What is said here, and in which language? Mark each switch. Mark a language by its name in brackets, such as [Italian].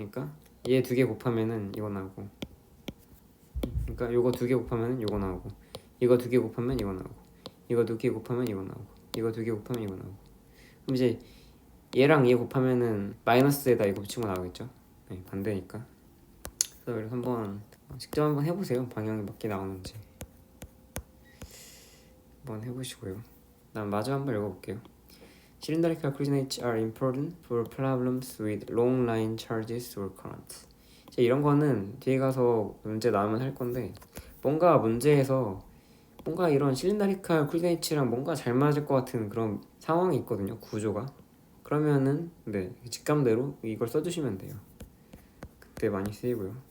[Korean] 그러니까 얘 두 개 곱하면은 이거 나오고, 그러니까 요거 두 개 곱하면은 요거 나오고, 이거 두 개 곱하면 이거 나오고, 이거 두 개 곱하면 이거 나오고, 이거 두 개 곱하면 이거 나오고. 그럼 이제 얘랑 얘 곱하면은 마이너스에다 이거 붙이면 나오겠죠. 네, 반대니까. 그래서 한번 직접 한번 해보세요. 방향이 맞게 나오는지 한번 해보시고요. 난 마저 한번 읽어볼게요. [English] Cylindrical coordinates are important for problems with long line charges or currents. [Korean] 이런 거는 뒤에 가서 문제 나오면 할 건데, 뭔가 문제에서 뭔가 이런 실린다리칼 코디네이츠랑 뭔가 잘 맞을 것 같은 그런 상황이 있거든요, 구조가. 그러면은 네 직감대로 이걸 써주시면 돼요. 그때 많이 쓰이고요.